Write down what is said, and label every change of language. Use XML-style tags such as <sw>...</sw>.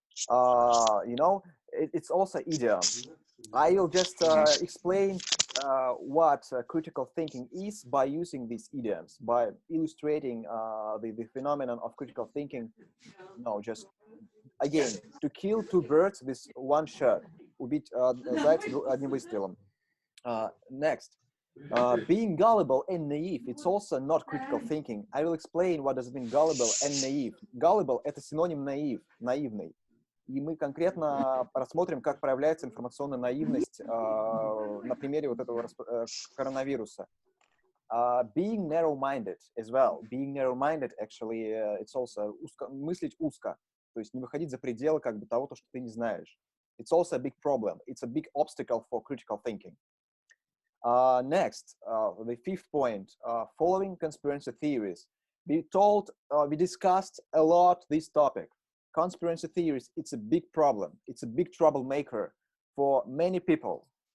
<en>You know, it's also idiom. I will just explain what critical thinking is by using these idioms, by illustrating the phenomenon of critical thinking. No, just again, to kill two birds with one shot.</en> <ru>Убить зайца одним выстрелом.</ru> <en>Next, being gullible and naive, it's also not critical thinking. I will explain what does it mean gullible and naive.</en> <ru>Gullible — это синоним naive, наивный. И мы конкретно рассмотрим, как проявляется информационная наивность на примере вот этого коронавируса.</ru> <en>Being narrow-minded as well. Being narrow-minded, actually, it's also</en> <ru>мыслить узко. То есть не выходить за пределы как бы того, что ты не знаешь.</ru> <en>It's also a big problem. It's a big obstacle for critical thinking. Next, the fifth point, following conspiracy theories. We discussed a lot this topic. Conspiracy theories, it's a big problem. It's a big troublemaker for many people.</en>